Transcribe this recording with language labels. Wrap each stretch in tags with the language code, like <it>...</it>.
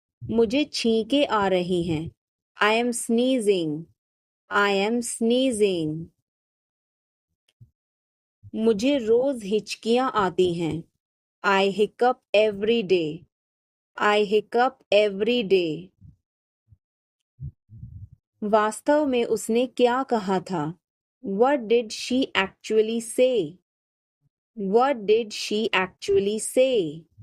<hi>मुझे छींकें आ रही हैं.</hi> <en>I am sneezing. I am sneezing.</en> <hi>मुझे रोज हिचकियां आती हैं.</hi> <en>I hiccup every day. I hiccup every day.</en> <hi>वास्तव में उसने क्या कहा था?</hi> <en>What did she actually say? What did she actually say?</en>